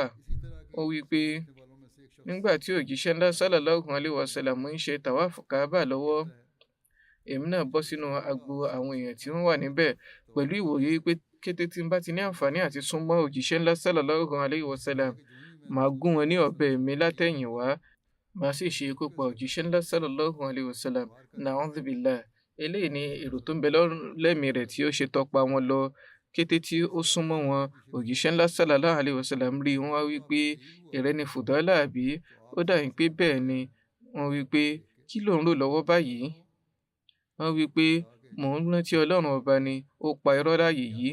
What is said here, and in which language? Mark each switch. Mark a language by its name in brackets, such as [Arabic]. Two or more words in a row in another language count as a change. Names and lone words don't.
[Yoruba] Ó wí pé nígbà tí òjíṣẹ́ ńlá [Arabic] صلى الله عليه وسلم [Yoruba] ń ṣe tàwáàfù Kaaba lọ́wọ́, èmi náà bọ́ sínú agbo àwọn èèyàn tí wọ́n wà níbẹ̀ pẹ̀lú ìwòye pé kété tí n bá ti ní àǹfààní àti súnmọ́ òjíṣẹ́ ńlá [Arabic] صلى الله عليه وسلم, [Yoruba] màá gún wọn ní ọ̀bẹ mi látẹ̀yìnwá, màá sì ṣe ikú pa òjíṣẹ́ ńlá [Arabic] صلى الله عليه وسلم. نعوذ بالله. [Yoruba] Eléyìí ni èrò tó ń bẹ lẹ́mìí rẹ̀ tí ó ṣe tọpa wọn lọ. Kété tí ó súnmọ́ wọn, òjíṣẹ́ ńlá [Arabic] صلى الله عليه وسلم [Yoruba] rí wọn wá wí pé ìrẹ́ ni Fadala àbí? Ó dà pé bẹ́ẹ̀ ni. Wọ́n wí pé kí ló ń rò lọ́wọ́ báyìí? Wọ́n wí pé mò ń rántí Ọlọ́run ọba ni, ó pa irọ́ láàyè yìí.